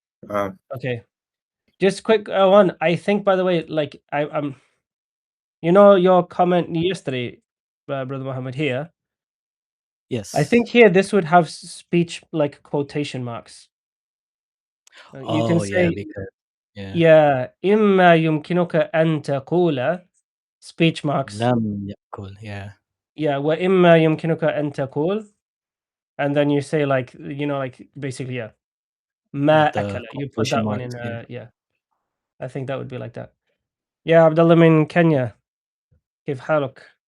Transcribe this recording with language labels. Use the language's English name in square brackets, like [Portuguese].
[English] Okay. Just quick one. I think by the way, like you know your comment yesterday, Brother Muhammad here. Yes. I think here this would have speech like quotation marks. You can Oh yeah, say because yeah. yeah, [Arabic] إما يمكنك أن تقول [English] speech marks. [Arabic] لم يأكل. Yeah. [English] Yeah, [Arabic] وإما يمكنك أن تقول, [English] and then you say like you know like basically yeah. [Arabic] ما [English] With the [Arabic] أكل. [English] You put quotation that one in marks. Yeah. yeah. I think that would be like that. Yeah, Abdullah [Arabic] من كينيا. كيف حالك؟